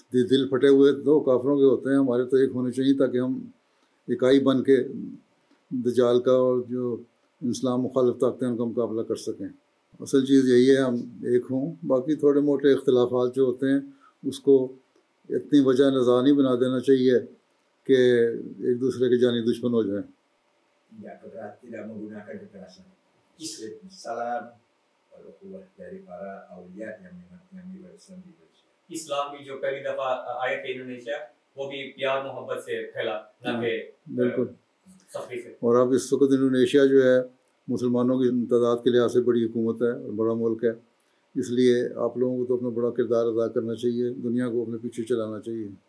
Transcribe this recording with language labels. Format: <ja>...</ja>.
<ur>دل پھٹے ہوئے تو کافروں کے ہوتے ہیں، ہمارے تو ایک ہونے چاہیے تاکہ ہم اکائی بن کے دجال کا اور جو اسلام مخالف طاقتیں ان کا مقابلہ کر سکیں. اصل چیز یہی ہے ہم ایک ہوں. باقی تھوڑے موٹے اختلافات جو ہوتے ہیں اس کو اتنی وجہ نظر نہیں بنا دینا چاہیے کہ ایک دوسرے کے جانی دشمن ہو جائیں.</ur> <id>Tidak menggunakan kekerasan. Salam al-ukhuwah dari para awliya yang Islam di Indonesia.</id> <ur>اسلام کی جو پہلی دفعہ آئے تھے انڈونیشیا، وہ بھی پیار محبت سے پھیلا، نہ کہ بالکل سختی سے. اور اب اس وقت انڈونیشیا جو ہے مسلمانوں کی تعداد کے لحاظ سے بڑی حکومت ہے اور بڑا ملک ہے. اس لیے آپ لوگوں کو تو اپنا بڑا کردار ادا کرنا چاہیے، دنیا کو اپنے پیچھے چلانا چاہیے.</ur>